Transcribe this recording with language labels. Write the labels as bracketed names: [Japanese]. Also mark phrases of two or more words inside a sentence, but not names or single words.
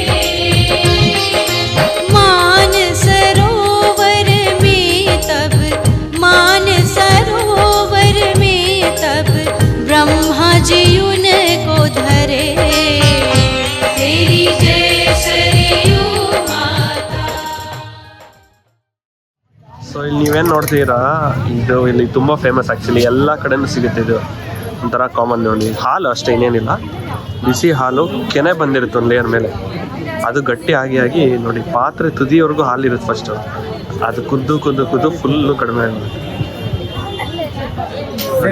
[Hindi] मान सरोवर में तब, मान सरोवर में तब ब्रह्मा जी उनको धरे। तेरी जय सरयू माता। [Kannada] ಸೊ ಇಲ್ಲಿ ನೀವೇನು ನೋಡ್ತೀರಾ, ಇದು ಇಲ್ಲಿ ತುಂಬ [English] famous actually, [Kannada] ಎಲ್ಲ ಕಡೆನೂ ಸಿಗುತ್ತೆ. ಇದು ಒಂಥರ ಕಾಮನ್ ನೋಡಿ, ಹಾಲು ಅಷ್ಟೇ, ಇನ್ನೇನಿಲ್ಲ. ಬಿಸಿ ಹಾಲು ಕೆನೆ ಬಂದಿರುತ್ತೆ ಒಂದು ಲೇಯರ್ ಮೇಲೆ, ಅದು ಗಟ್ಟಿ ಆಗಿ ಆಗಿ ನೋಡಿ ಪಾತ್ರೆ ತುದಿಯವರೆಗೂ ಹಾಲಿರುತ್ತೆ ಫಸ್ಟು, ಅದು ಕುದ್ದು ಕುದ್ದು ಕುದ್ದು ಫುಲ್ಲು ಕಡಿಮೆ ಆಗುತ್ತೆ ನೋಡಿ.